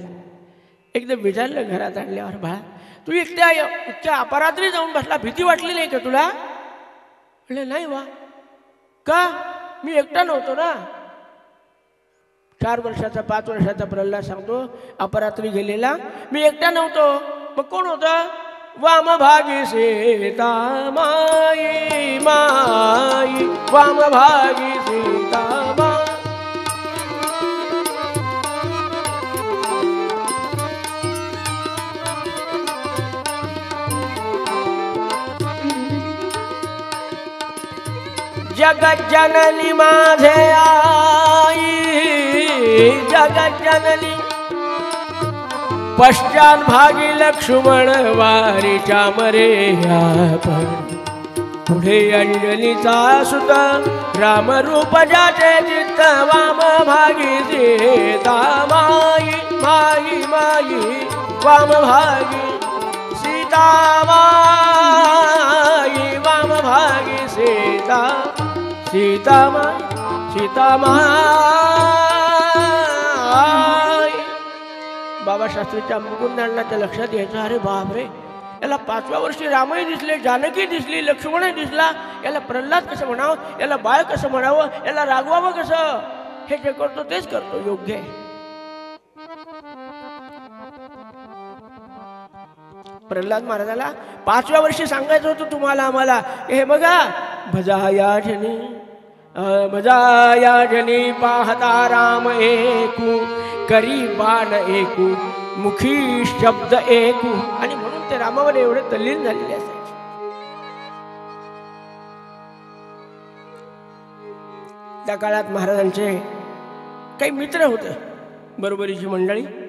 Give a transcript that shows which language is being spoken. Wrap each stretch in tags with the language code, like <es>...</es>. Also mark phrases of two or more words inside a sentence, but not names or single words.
<mr>एकदम विचारलं घरात आणल्यावर, बाळा तू एकट्या इतक्या अपरात्री जाऊन बसला, भीती वाटली नाही का तुला? म्हणलं नाही वा, का? मी एकटा नव्हतो ना। 4 वर्षाचा 5 वर्षाचा प्रल्हाद सांगतो अपरात्री गेलेला, मी एकटा नव्हतो, मग कोण होतं? वामभागी सीता माई माई, वामभागी सीता माई। जगत जननी माझे आई, जगत जननी पश्चात भागी लक्ष्मण वारीच्या मरे आपण। पुढे अंजनीचा सुत राम रूप जाते चित्त, वाम भागी सीता माई माई माई, वाम भागी सीता माई, वाम भागी सीता सीता माई सीता माई। बाबा शास्त्रीच्या मुकुंदांडाच्या लक्षात यायचं, अरे बापरे, याला 5व्या वर्षी रामही दिसले, जानकी दिसली, लक्ष्मणही दिसला, याला प्रल्हाद कसं म्हणावं, याला बाळ कसं म्हणावं, याला रागवावं कसं? हे जे करतो तेच करतो योग्य आहे। प्रल्हाद महाराजाला 5व्या वर्षी सांगायचं होतं तुम्हाला आम्हाला, हे बघा भजाया जनी भजाया जनी पाहता राम एकू, करी बाण एकू, मुखी शब्द एकू, आणि म्हणून ते रामावर एवढे तल्लीन झालेले असायचे। त्या काळात महाराजांचे काही मित्र होते, बरोबरीची मंडळी।</mr>